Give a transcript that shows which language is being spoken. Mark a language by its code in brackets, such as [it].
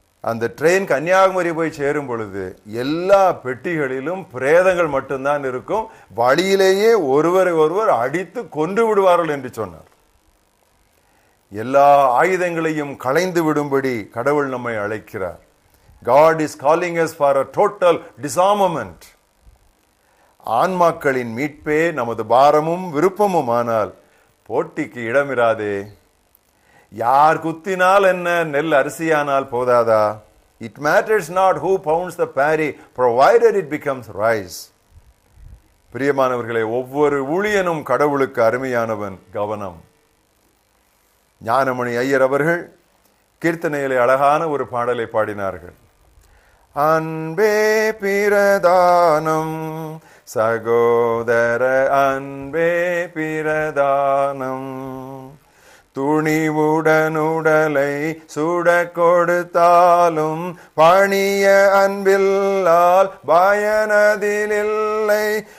[ta] அந்த ட்ரெயின் கன்னியாகுமரி போய் சேரும் பொழுது எல்லா பெட்டிகளிலும் பிரேதங்கள் மட்டும்தான் இருக்கும், வழியிலேயே ஒருவரை ஒருவர் அடித்து கொன்று விடுவார்கள் என்று சொன்னார். எல்லா ஆயுதங்களையும் களைந்து விடும்படி கடவுள் நம்மை அழைக்கிறார். [en] God is calling us for a total disarmament. [ta] ஆன்மாக்களின் மீட்பே நமது பாரமும் விருப்பமும். ஆனால் போட்டிக்கு இடமிராதே. யார் குத்தினால் என்ன, நெல் அரிசியானால் போதாதா? [en] It matters not who pounds the parry, provided it becomes rice. [ta] பிரியமானவர்களே, ஒவ்வொரு ஊழியனும் கடவுளுக்கு அருமையானவன். கவனம். ஞானமணி ஐயர் அவர்கள் கீர்த்தனையிலே அழகான ஒரு பாடலை பாடினார்கள். அன்பே பிரதானம் சகோதர அன்பே பிரதானம், துணிவுடனுடலை சுட கொடுத்தாலும் பணிய அன்பில்லால் பயனதிலில்லை.